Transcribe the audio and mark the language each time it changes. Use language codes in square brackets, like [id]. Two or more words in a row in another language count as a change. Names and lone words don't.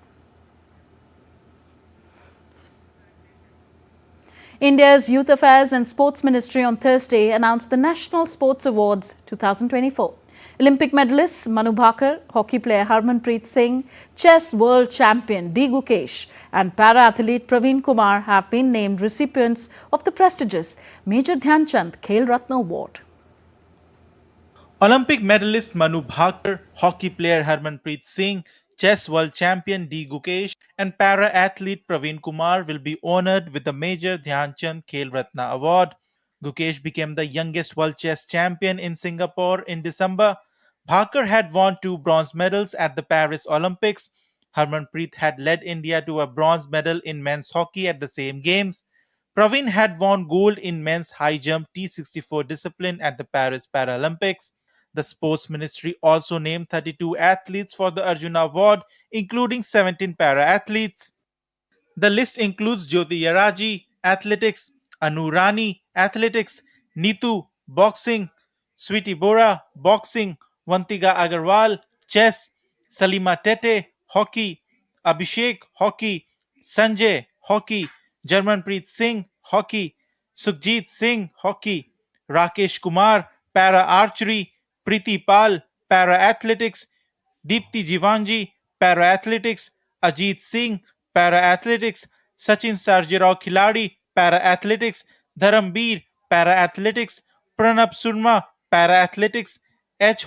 [en] India's Youth Affairs and Sports Ministry on Thursday announced the National Sports Awards 2024. Olympic medalists Manu Bhaker, hockey player Harmanpreet Singh, chess world champion D. Gukesh and para-athlete Praveen Kumar have been named recipients of the prestigious Major Dhyan Chand Khel Ratna Award. Olympic medalist Manu Bhaker, hockey player Harmanpreet Singh, chess world champion D. Gukesh and para-athlete Praveen Kumar will be honoured with the Major Dhyan Chand Khel Ratna Award. Gukesh became the youngest world chess champion in Singapore in December. Bhaker had won 2 bronze medals at the Paris Olympics. Harmanpreet had led India to a bronze medal in men's hockey at the same games. Praveen had won gold in men's high jump T64 discipline at the Paris Paralympics. The Sports Ministry also named 32 athletes for the Arjuna Award, including 17 para-athletes. The list includes Jyoti Yaraji, athletics, Anu Rani, athletics, Neetu, boxing, Sweetie Bora, boxing, Vantiga Agarwal, chess, Salima Tete, hockey, Abhishek, hockey, Sanjay, hockey, Jarmanpreet Singh, hockey, Sukhjeet Singh, hockey, Rakesh Kumar, para-archery, Preeti Pal, para-athletics, Deepti Jivanji, para-athletics, Ajit Singh, para-athletics, Sachin Sarjirao Khiladi, para-athletics, Dharamveer, para-athletics, Pranab Surma, para-athletics, H.